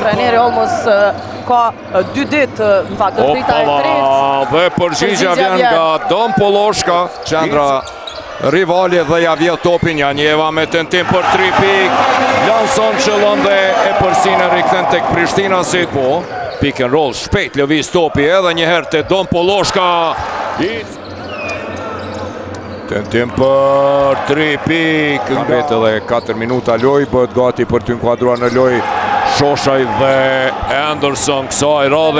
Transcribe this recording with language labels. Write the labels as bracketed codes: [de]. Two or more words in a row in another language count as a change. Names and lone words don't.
[sq] Trajneri Olmos ka 2 ditë në fakt të drita e tretë. Dhe përgjigja vjen nga Don Poloshka, qendra rivali dhe ja vjedh topin. Janjeva me tentim për 3 pikë. Lanson qëllon dhe e përsin e rikthen tek Prishtinasit. Po, [en] pick and roll, [sq] shpejt lëviz topi edhe një herë te Don Poloshka. Tentim për 3 pikë. Mbet edhe 4 minuta loj, bëhet gati për të inkuadruar në loj Shoshaj dhe Anderson kësaj radhe.